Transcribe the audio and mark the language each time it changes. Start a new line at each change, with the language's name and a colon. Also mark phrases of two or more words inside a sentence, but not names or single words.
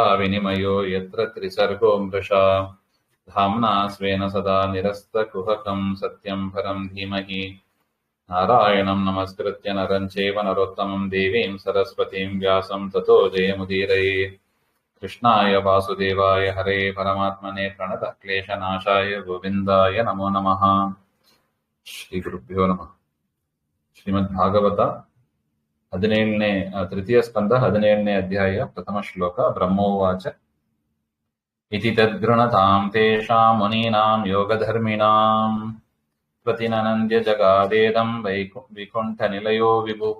Sanskrit: विनिमयो यत्र त्रिसर्गो मृषा धाम्ना स्वेन सदा निरस्तकुहकं सत्यं परं धीमहि नारायणं नमस्कृत्य नरं चैव नरोत्तमं देवीं सरस्वतीं व्यासं ततो जयमुदीरये कृष्णाय वासुदेवाय हरे परमात्मने प्रणतः क्लेशनाशाय गोविन्दाय नमो नमः। ಶ್ರೀಗುರುಭ್ಯೋ ನಮಃ.
Kannada: ಶ್ರೀಮದ್ ಭಾಗವತ 17ನೇ ತೃತೀಯ ಸ್ಕಂದ 17ನೇ ಅಧ್ಯಾಯ ಪ್ರಥಮ ಶ್ಲೋಕ.
Sanskrit: ಬ್ರಹ್ಮೋವಾಚ ಇತಿ ತದ್ಗೃಣತಾಂ ತೇಷಾಂ ಮುನೀನಾಂ ಯೋಗಧರ್ಮಿಣಾಂ ಪ್ರತಿನನಂದ್ಯ ಜಗಾದೇದಂ ವಿಕುಂಠ ನಿಲಯೋ ವಿಭುಃ.